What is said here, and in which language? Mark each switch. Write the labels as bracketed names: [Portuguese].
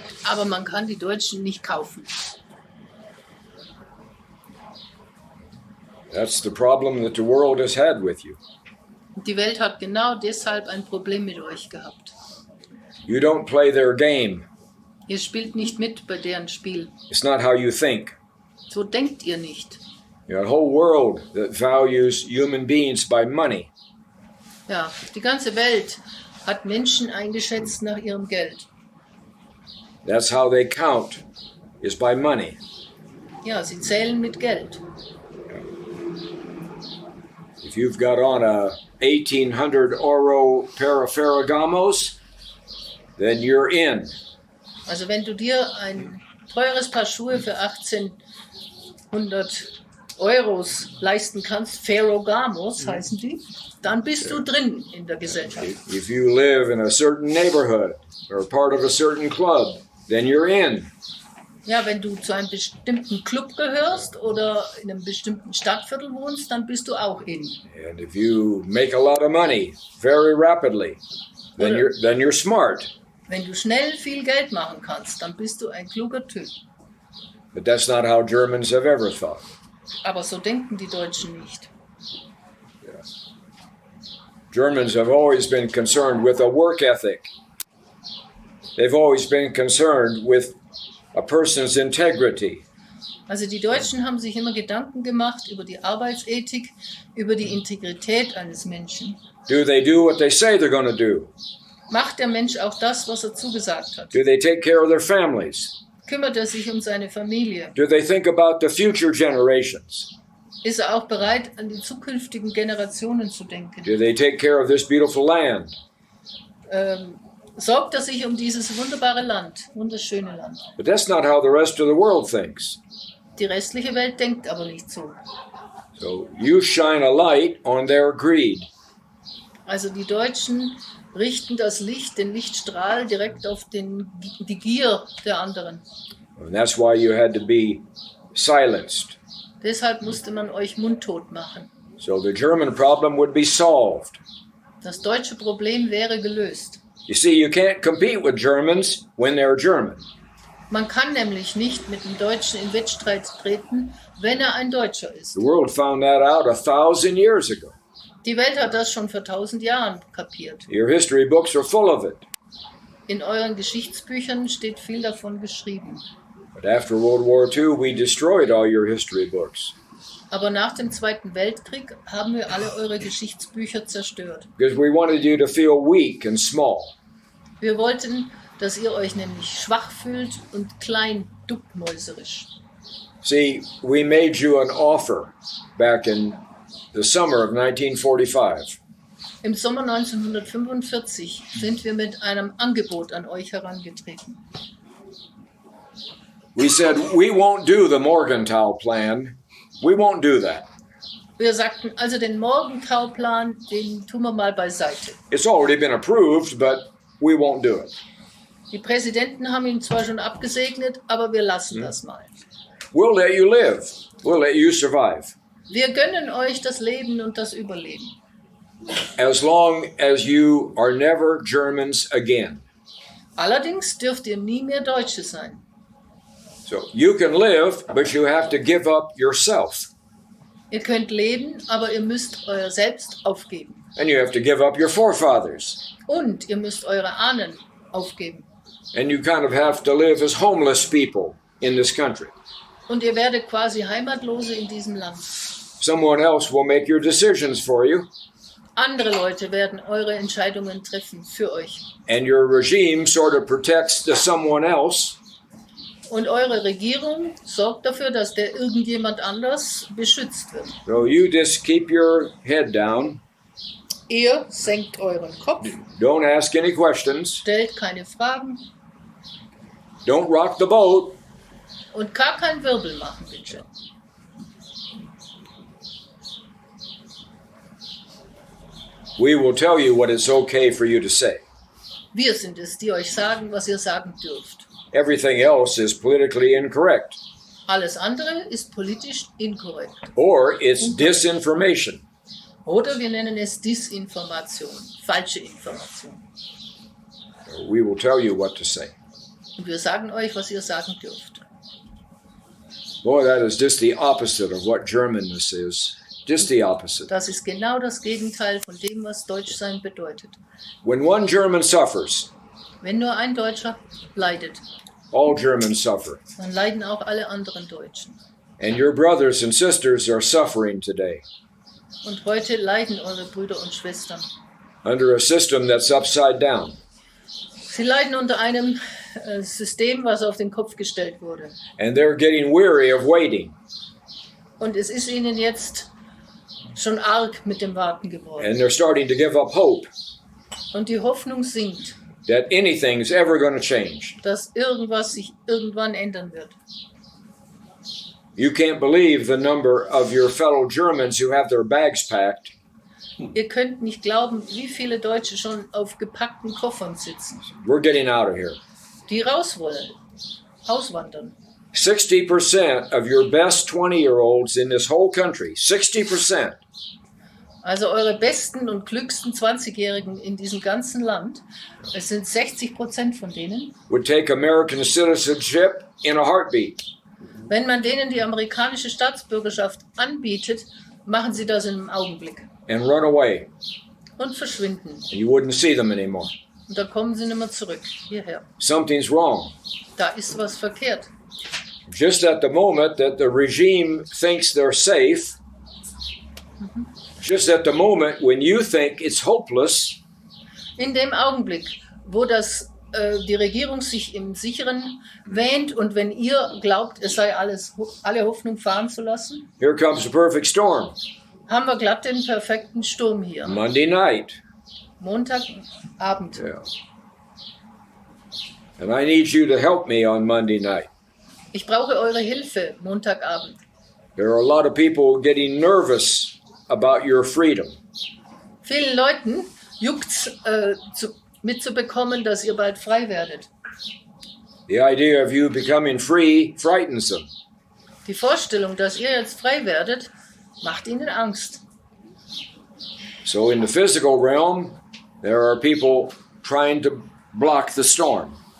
[German] Aber man kann die Deutschen nicht kaufen. [English] That's the problem that the world has had with you. [German] Die Welt hat genau deshalb ein Problem mit euch gehabt. [English] You don't play their game. [German] Ihr spielt nicht mit bei deren Spiel. [English] It's not how you think. [German] So denkt ihr nicht. [English] You know, a whole world that values human beings by money. [German] Ja, die ganze Welt hat Menschen eingeschätzt nach ihrem Geld. [English] That's how they count, is by money. [German] Ja, sie zählen mit Geld. [English] If you've got on a 1800 Euro pair of Ferragamos, then you're in. [German] Also wenn du dir ein teures Paar Schuhe für 1800 Euros leisten kannst, Ferragamos heißen die, dann bist du drin in der Gesellschaft. [English] If you live in a certain neighborhood or part of a certain club, then you're in. [German] Ja, wenn du zu einem bestimmten Club gehörst oder in einem bestimmten Stadtviertel wohnst, dann bist du auch in. [English] And if you make a lot of money very rapidly, then you're smart. [German] Wenn du schnell viel Geld machen kannst, dann bist du ein kluger Typ. [English] But that's not how Germans have ever thought. [German] Aber so denken die Deutschen nicht. [English] Germans have always been concerned with a work ethic. They've always been concerned with a person's integrity. [German] Also die Deutschen haben sich immer Gedanken gemacht über die Arbeitsethik, über die Integrität eines Menschen. [English] Do they do what they say they're going to do? [German] Macht der Mensch auch das, was er zugesagt hat? [English] Do they take care of their families? [German] Kümmert er sich um seine Familie? [English] Do they think about the future generations? [German] Ist er auch bereit, an die zukünftigen Generationen zu denken? [English] Do they take care of this beautiful land? [German] Sorgt er sich um dieses wunderbare Land, wunderschöne Land? [English] But that's not how the rest of the world thinks. [German] Die restliche Welt denkt aber nicht so. [English] So you shine a light on their greed. [German] Also die Deutschen richten das Licht, den Lichtstrahl direkt auf die Gier der anderen. [English] And that's why you had to be silenced. [German] Deshalb musste man euch mundtot machen. [English] So the German problem would be solved. [German] Das deutsche Problem wäre gelöst. [English] You see, you can't compete with Germans when they're German. [German] Man kann nämlich nicht mit dem Deutschen in Wettstreit treten, wenn er ein Deutscher ist. [English] The world found that out 1,000 years ago. [German] Die Welt hat das schon vor 1000 Jahren kapiert. [English] Your history books are full of it. [German] In euren Geschichtsbüchern steht viel davon geschrieben. [English] But after World War II, we destroyed all your history books. [German] Aber nach dem Zweiten Weltkrieg haben wir alle eure Geschichtsbücher zerstört. [English] Because we wanted you to feel weak and small. [German] Wir wollten, dass ihr euch nämlich schwach fühlt und klein, duckmäuserisch. [English] See, we made you an offer back in the summer of 1945. [German] Im Sommer 1945 sind wir mit einem Angebot an euch herangetreten. [English] We said, we won't do the Morgenthau plan. We won't do that. [German] Wir sagten, also den Morgenthau-Plan, den tun wir mal beiseite. [English] It's already been approved, but we won't do it. [German] Die Präsidenten haben ihn zwar schon abgesegnet, aber wir lassen das mal. [English] We'll let you live. We'll let you survive. [German] Wir gönnen euch das Leben und das Überleben. [English] As long as you are never Germans again. [German] Allerdings dürft ihr nie mehr Deutsche sein. [English] So you can live, but you have to give up yourself. [German] Ihr könnt leben, aber ihr müsst euer Selbst aufgeben. [English] And you have to give up your forefathers. [German] Und ihr müsst eure Ahnen aufgeben. [English] And you kind of have to live as homeless people in this country. [German] Und ihr werdet quasi Heimatlose in diesem Land. [English] Someone else will make your decisions for you. [German] Andere Leute werden eure Entscheidungen treffen für euch. [English] And your regime sort of protects the someone else. [German] Und eure Regierung sorgt dafür, dass der irgendjemand anders beschützt wird. [English] So you just keep your head down. [German] Ihr senkt euren Kopf, [English] Don't ask any questions. [German] stellt keine Fragen [English] Don't rock the boat. [German] und gar keinen Wirbel machen, bitte. [English] We will tell you what it's okay for you to say. [German] Wir sind es, die euch sagen, was ihr sagen dürft. [English] Everything else is politically incorrect. [German] Alles andere ist politisch inkorrekt. [English] Or it's disinformation. [German] Oder wir nennen es Disinformation, falsche Information. [English] We will tell you what to say. [German] Und wir sagen euch, was ihr sagen dürft. [English] Boy, that is just the opposite of what Germanness is. Just the opposite. [German] Das ist genau das Gegenteil von dem, was Deutschsein bedeutet. [English] When one German suffers, [German] Wenn nur ein Deutscher leidet, [English] all Germans suffer. [German] dann leiden auch alle anderen Deutschen. [English] And your brothers and sisters are suffering today [German] Und heute leiden eure Brüder und Schwestern. [English] under a system that's upside down. [German] Sie leiden unter einem System, was auf den Kopf gestellt wurde. [English] And they're getting weary of waiting. [German] Und es ist ihnen jetzt schon arg mit dem Warten geworden. [English] And they're starting to give up hope [German] Und die Hoffnung sinkt, [English] that anything's ever going to change. [German] dass irgendwas sich irgendwann ändern wird. [English] You can't believe the number of your fellow Germans who have their bags packed [German] Ihr könnt nicht glauben, wie viele Deutsche schon auf gepackten Koffern sitzen, [English] We're getting out of here. [German] die raus wollen, auswandern. [English] 60% of your best 20-year-olds in this whole country, 60%, [German] Also eure besten und klügsten 20-Jährigen in diesem ganzen Land, es sind 60% von denen, [English] would take American citizenship in a heartbeat. [German] wenn man denen die amerikanische Staatsbürgerschaft anbietet, machen sie das in einem Augenblick [English] And run away. [German] und verschwinden. [English] And you wouldn't see them anymore. [German] Und da kommen sie nicht mehr zurück, hierher. [English] Something's wrong. [German] Da ist was verkehrt. [English] Just at the moment that the regime thinks they're safe, just at the moment when you think it's hopeless, [German] In dem Augenblick, wo das die Regierung sich im Sicheren wähnt und wenn ihr glaubt, es sei alle Hoffnung fahren zu lassen, [English] here comes the perfect storm. [German] haben wir glatt den perfekten Sturm hier. [English] Monday night. [German] Montagabend. [English] Yeah. And I need you to help me on Monday night. [German] Ich brauche eure Hilfe Montagabend. [English] There are a lot of people getting nervous about your freedom. [German] Vielen Leuten juckt's mitzubekommen, dass ihr bald frei werdet. [English] The idea of you becoming free frightens them. [German] Die Vorstellung, dass ihr jetzt frei werdet, macht ihnen Angst. [English] So in the physical realm, there are people trying to block the storm.